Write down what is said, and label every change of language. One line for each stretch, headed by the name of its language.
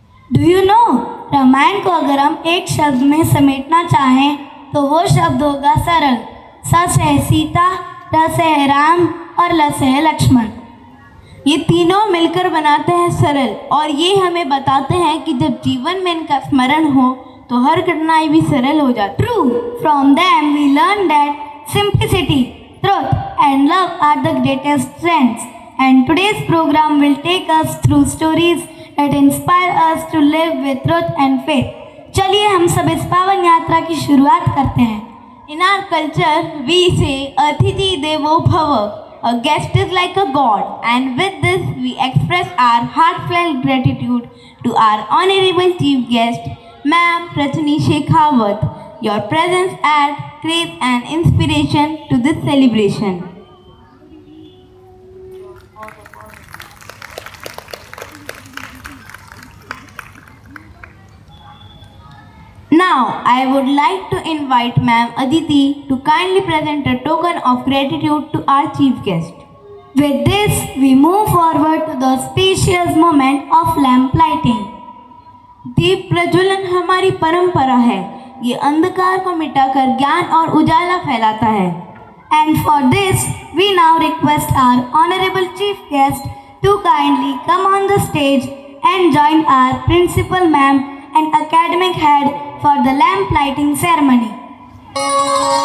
English: Do you know,
Hindi: Ramayan को अगर हम एक शब्द में समेटना चाहें तो वो शब्द होगा सरल। स से सीता, र से राम और ल से लक्ष्मण। ये तीनों मिलकर बनाते हैं सरल और ये हमें बताते हैं कि जब जीवन में इनका स्मरण हो तो हर कठिनाई भी सरल हो जाती है।
English: True, from them we learn that simplicity, truth and love are the greatest strengths. And today's program will take us through stories that inspire us to live with truth and faith.
Hindi: चलिए हम सब इस पावन यात्रा की शुरुआत करते हैं।
English: In our culture, we say Athithi Devo Bhava. A guest is like a god, and with this, we express our heartfelt gratitude to our honorable chief guest, Ma'am Rajni Shekhawat. Your presence adds grace and inspiration to this celebration. Now, I would like to invite Ma'am Aditi to kindly present a token of gratitude to our chief guest. With this, we move forward to the auspicious moment of lamp lighting.
Hindi: दीप प्रज्वलन हमारी परंपरा है। ये अंधकार को मिटाकर ज्ञान और उजाला फैलाता है।
English: And for this, we now request our honorable chief guest to kindly come on the stage and join our principal ma'am and academic head for the lamp lighting ceremony.